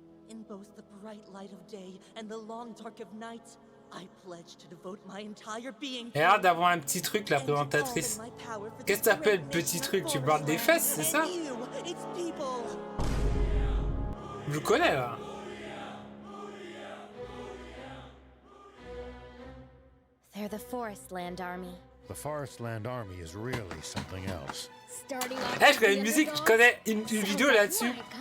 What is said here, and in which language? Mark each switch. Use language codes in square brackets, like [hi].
[en] In both the bright light of day and the long dark of night, I pledge to devote my entire being. [fr] Et l'air d'avoir un petit truc, la présentatrice. Qu'est-ce que t'appelles petit truc? Tu parles des fesses, c'est ça? Je le connais là. [en] They're the Forest Land Army. The Forest Land Army is really something else. [fr] Eh, je connais une musique, je connais une vidéo là-dessus.